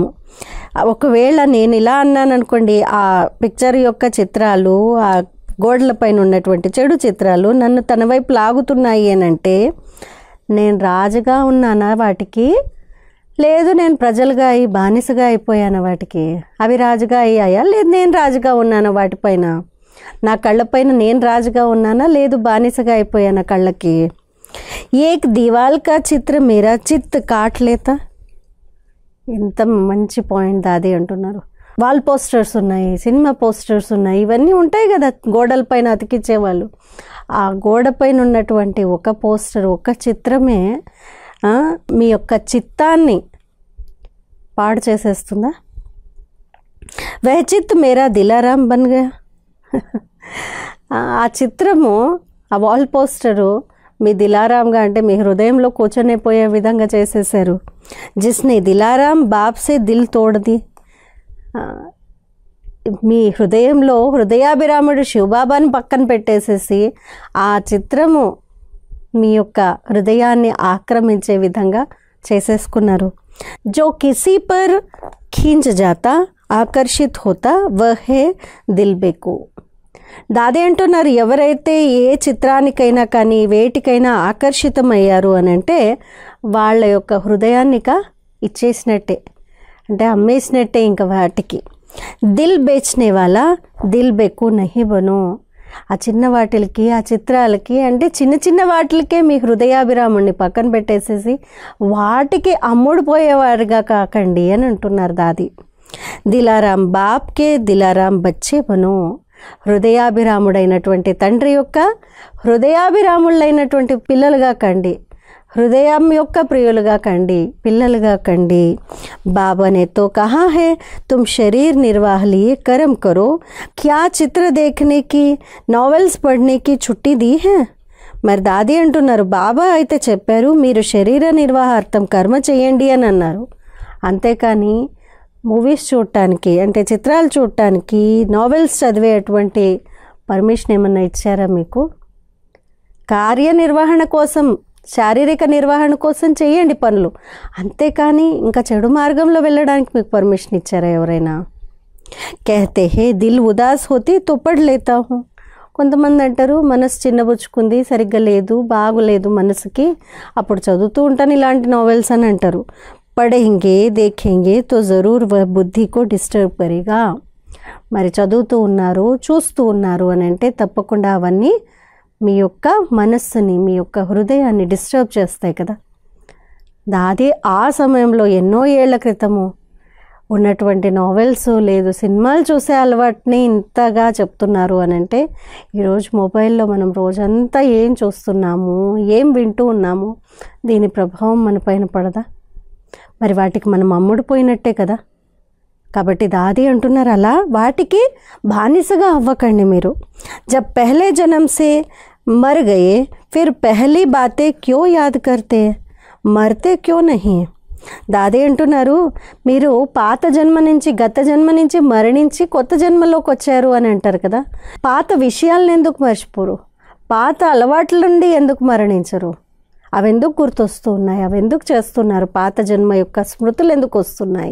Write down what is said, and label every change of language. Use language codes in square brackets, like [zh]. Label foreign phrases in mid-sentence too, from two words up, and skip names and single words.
[te] ఒకవేళ నేను ఇలా అన్నాను అనుకోండి, ఆ పిక్చర్ యొక్క చిత్రాలు, ఆ గోడలపైన ఉన్నటువంటి చెడు చిత్రాలు నన్ను తన వైపు లాగుతున్నాయి అని అంటే నేను రాజుగా ఉన్నానా వాటికి? లేదు, నేను ప్రజలుగా అయి బానిసగా అయిపోయాను వాటికి. అవి రాజుగా అయ్యాయా? లేదు, నేను రాజుగా ఉన్నాను వాటిపైన. నా కళ్ళపైన నేను రాజుగా ఉన్నానా? లేదు, బానిసగా అయిపోయాను కళ్ళకి. [hi] एक दीवाल का चित्र मेरा चित काट लेता. [te] ఎంత మంచి పాయింట్ దాది అంటున్నారు. [en] wall posters [te] ఉన్నాయి, [en] cinema posters [te] ఉన్నాయి, ఇవన్నీ ఉంటాయి కదా గోడలపైన అతికించేవాళ్ళు. ఆ గోడపైన ఉన్నటువంటి ఒక పోస్టర్, ఒక చిత్రమే మీ యొక్క చిత్తాన్ని పాడు చేసేస్తుందా? [hi] वह चित मेरा दिलाराम बन गया. [te] ఆ చిత్రము, ఆ [en] wall poster [te] మీ దిలారాంగా అంటే మీ హృదయంలో కూర్చొనిపోయే విధంగా చేసేసారు. [hi] जिसने दिलाराम बाप से दिल तोड़दी. [te] మీ హృదయంలో హృదయాభిరాముడు శివబాబాని పక్కన పెట్టేసేసి ఆ చిత్రము మీ యొక్క హృదయాన్ని ఆక్రమించే విధంగా చేసేసుకున్నారు. [hi] जो किसी पर खींच जाता आकर्षित होता वह है दिल बेकु. [te] దాది అంటున్నారు ఎవరైతే ఏ చిత్రానికైనా కానీ వేటికైనా ఆకర్షితమయ్యారు అని అంటే వాళ్ళ యొక్క హృదయాన్నిక ఇచ్చేసినట్టే, అంటే అమ్మేసినట్టే ఇంకా వాటికి. [hi] दिल बेचने वाले दिल बेकु नहीं बनो. [te] ఆ చిన్న వాటికి, ఆ చిత్రాలకి, అంటే చిన్న చిన్న వాటికే మీ హృదయాభిరాముడిని పక్కన పెట్టేసేసి వాటికి అమ్ముడుపోయేవారుగా కాకండి అని అంటున్నారు దాది. [hi] दिलाराम बापके दिलाराम बच्चे बनो. [te] హృదయాభిరాముడైనటువంటి తండ్రి యొక్క హృదయాభిరాముళ్ళైనటువంటి పిల్లలుగా కండి, హృదయం యొక్క ప్రియులుగా కండి, పిల్లలుగా కండి. [hi] बाबाने तो कहा है तुम शरीर निर्वाह लिए कर्म करो, क्या चित्र देखनेकी, नावेल्स पढ़नेकी छुट्टी दी है. [te] మరి దాది అంటున్నారు బాబా అయితే చెప్పారు మీరు శరీర నిర్వాహార్థం కర్మ చేయండి అని అన్నారు, అంతేకాని మూవీస్ చూడటానికి అంటే చిత్రాలు చూడటానికి, నావెల్స్ చదివేటువంటి పర్మిషన్ ఏమన్నా ఇచ్చారా మీకు? కార్యనిర్వహణ కోసం, శారీరక నిర్వహణ కోసం చేయండి పనులు, అంతేకాని ఇంకా చెడు మార్గంలో వెళ్ళడానికి మీకు పర్మిషన్ ఇచ్చారా ఎవరైనా? [hi] कहते हैं दिल उदास होती तो पढ़ लेता हूँ. [te] కొంతమంది అంటారు మనసు చిన్నబుచ్చుకుంది, సరిగ్గా లేదు, బాగులేదు మనసుకి, అప్పుడు చదువుతూ ఉంటాను ఇలాంటి నావెల్స్ అని అంటారు. [hi] పढ़ेंगे देखेंगे तो ज़रूर वह बुद्धि को डिस्टर्ब करेगा. [te] మరి చదువుతూ ఉన్నారు, చూస్తూ ఉన్నారు అని అంటే తప్పకుండా అవన్నీ మీ యొక్క మనస్సుని, మీ యొక్క హృదయాన్ని డిస్టర్బ్ చేస్తాయి కదా. దాది ఆ సమయంలో ఎన్నో ఏళ్ల క్రితము ఉన్నటువంటి నావెల్స్ లేదు సినిమాలు చూసే అలవాటుని ఇంతగా చెప్తున్నారు అని అంటే ఈరోజు మొబైల్లో మనం రోజంతా ఏం చూస్తున్నాము, ఏం వింటూ ఉన్నాము, దీని ప్రభావం మన పైన పడదా? మరి వాటికి మనం అమ్ముడుపోయినట్టే కదా. కాబట్టి దాది అంటున్నారు అలా వాటికి బానిసగా అవ్వకండి మీరు. [hi] जब पहले जन्म से मर गये फिर पहली बातें क्यों याद करते, मरते क्यों नहीं. [te] దాది అంటున్నారు మీరు పాత జన్మ నుంచి, గత జన్మ నుంచి మరణించి కొత్త జన్మలోకి వచ్చారు అని అంటారు కదా. పాత విషయాలను ఎందుకు మర్చిపోరు? పాత అలవాట్ల నుండి ఎందుకు మరణించరు? అవి ఎందుకు గుర్తొస్తూ ఉన్నాయి? అవి ఎందుకు చేస్తున్నారు? పాత జన్మ యొక్క స్మృతులు ఎందుకు వస్తున్నాయి?